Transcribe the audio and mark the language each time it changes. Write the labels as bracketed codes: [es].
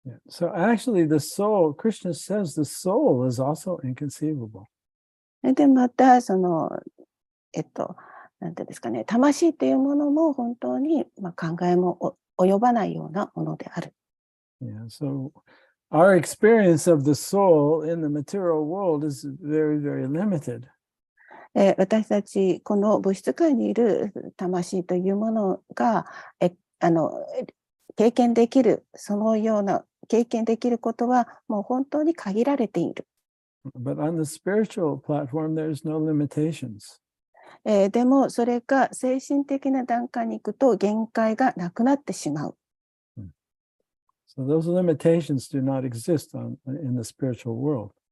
[en] So actually the soul, Krishna says the soul is also inconceivable. [ja] で、またそのなんていうんですかね、魂というものも本当に考えも及ばないようなものである。 [en] Yeah, so our experience of the soul in the material world is very, very limited. [ja] 私たちこの物質界にいる魂というものが経験できる、そのような経験できることはもう本当に限られている。 [en] But on the spiritual platform, there's no limitations. [ja] でもそれが精神的な段階に行くと限界がなくなってしまう。 [en] So those limitations do not exist in the spiritual world.